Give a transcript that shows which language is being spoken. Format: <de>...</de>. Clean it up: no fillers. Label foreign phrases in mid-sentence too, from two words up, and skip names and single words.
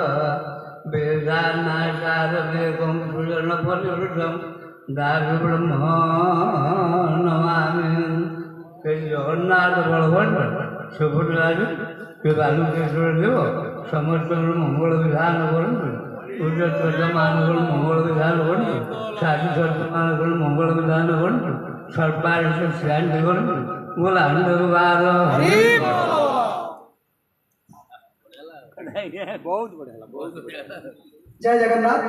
<sa>वेदानासारमेकं पुजनफलरुजं दारुब्रह्म नमामि।</sa> <or>ଜଗନ୍ନାଥ ବଳଭଦ୍ର ସୁଭଦ୍ରାଜୀ କେ ବାଲୁକେଶ୍ୱର ଦେବ ସମସ୍ତ ମଙ୍ଗଳ ବିଧାନ କରନ୍ତୁ। ପୂଜମାନ ମଙ୍ଗଳ ବିଧାନ କରନ୍ତୁ। ସାଧୁ ସନ୍ତମାନ ମଙ୍ଗଳ ବିଧାନ କରନ୍ତୁ। ସର୍ବାରିଷ ଶାନ୍ତି କରନ୍ତୁ। ମୋର ଆନନ୍ଦବାର ବହୁତ ବଢିଆ ହେଲା, ବହୁତ ବଢିଆ। ଜୟ ଜଗନ୍ନାଥ।</or>